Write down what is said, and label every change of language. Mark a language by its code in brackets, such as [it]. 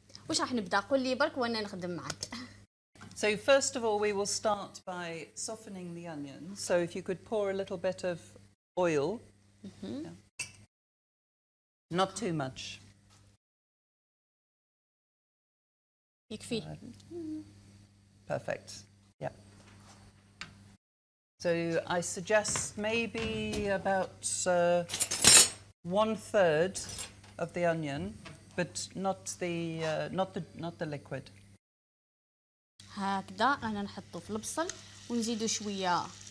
[ar] وش راح نبدأ؟ قول لي برك وأنا نخدم معاك. [en] So first of all, we will start by softening the onions. So if you could pour a little bit of oil. Yeah. Not too much. [ar] يكفي. [en] Perfect. Yeah. So I suggest maybe about 1/3 of the onion, but not the liquid. [ar] هكذا أنا نحطه في البصل ونزيدو شوية